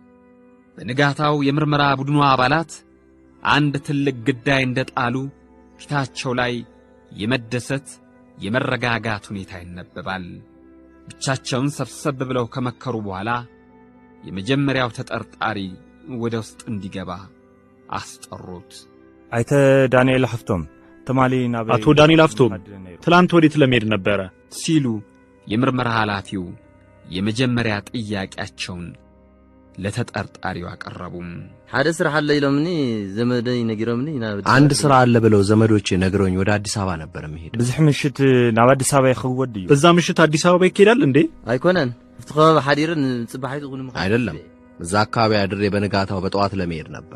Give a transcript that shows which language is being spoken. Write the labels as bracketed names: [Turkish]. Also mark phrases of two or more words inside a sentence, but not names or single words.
[Amharic] በንጋታው የምርመራ ቡድኑ አባላት አንድ ትልቅ ግዳይ እንደጣሉ ፊታቸው ላይ የመደሰት የመረጋጋት ሁኔታ ይነበባል። ብቻቸውን ሰብሰብ ብለው ከመከሩ በኋላ የመጀመሪያው ተጠርጣሪ ወደ ውስጥ እንዲገባ አስጠሩት። [Tigrinya] አይተ ዳንኤል ሀፍቶም ተማሊና [Amharic] አቶ ዳንኤል ሀፍቶም ትላንት ወዴት ለመሄድ ነበረ ሲሉ የምርመራ ኃላፊው የመጀመሪያ ጥያቄያቸውን ለተጠርጣሪው አቀረቡም። [Tigrinya] ሓደ ስራሕ አለ ኢሎምኒ ዘመደይ ነግሮምኒ [Amharic] አንድ ስራ አለ ብለው ዘመዶቼ ነግረውኝ ወደ አዲስ አበባ ነበር መሄድ። በዚህ ምሽት [Tigrinya] ናብ አዲስ አበባ ይኸወድ እዩ። [Amharic] በዛ ምሽት አዲስ አበባ ይኬዳል እንዴ? [Tigrinya] አይኮነን ፍትኸበ ሓዲርን ጽባሕቱ ጉንም [Amharic] አይደለም። እዛ አካባቢ አድሬ በንጋታው በጠዋት ለመሄድ ነበር።